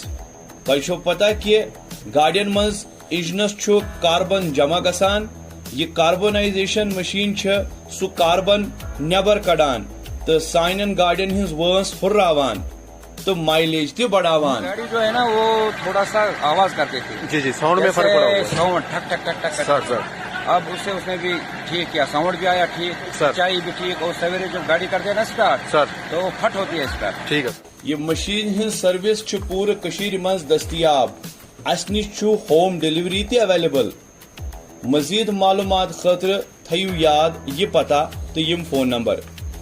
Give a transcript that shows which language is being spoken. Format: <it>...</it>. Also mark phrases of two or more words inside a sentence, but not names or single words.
<ks>तुझो पता कि गाड़ियन मंज इंजनस छु कार्बन जमा गसान। ये</ks> <en>carbonization machine</en> <ks>सु कार्बन नबर कड़ान तो साइन गाड़ियन हिंज वंस हुर्रावान तो माइलेज ते बढ़ावान।</ks> <hi>गाड़ी जो है ना वो थोड़ा सा आवाज करती थी। जी साउंड में फर्क पड़ा होगा। साउंड ठक ठक ठक ठक सर। अब उसने भी ठीक किया, साउंड भी आया ठीक, ऊंचाई भी ठीक, और सवेरे जब गाड़ी करते हैं ना स्टार्ट सर तो वो फट होती है स्टार्ट। ठीक है।</hi> <ks>ये मशीन हिंज सर्विस पूरे कशीर मज दस्तियाब। अस निश</ks> <en>home delivery</en> <ks>ते अवेलेबल। मजीद मालूमात खतर थयू याद ये पता तो यम</ks> <en>phone number</en>